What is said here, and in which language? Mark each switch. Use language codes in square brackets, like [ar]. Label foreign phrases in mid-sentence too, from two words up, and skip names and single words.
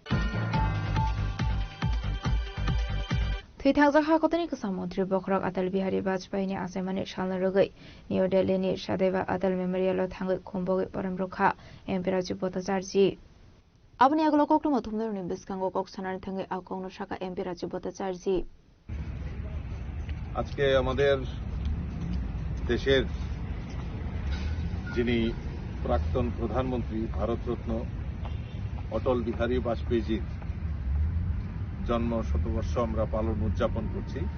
[trp] थैथांजाखा कतनि गोसाम मन्त्री बखरक अटल बिहारी वाजपेयीनि आसामानि सालना रगै निउ दिल्लीनि सदैव अटल मेमोरियलाव थाङै खुम्बगै परमरुखा एमपि राजीव भट्टाचार्य आबनि आगोलाव कक्टम थुमनारुनि बिस्कांगो कक्सानानि थाङै आकौनो शाखा एमपि राजीव भट्टाचार्य [bn] আজকে আমাদের দেশের যিনি প্রাক্তন প্রধানমন্ত্রী ভারতরত্ন অটল বিহারী বাজপেয়ীজির জন্ম শতবর্ষ আমরা পালন উদযাপন করছি।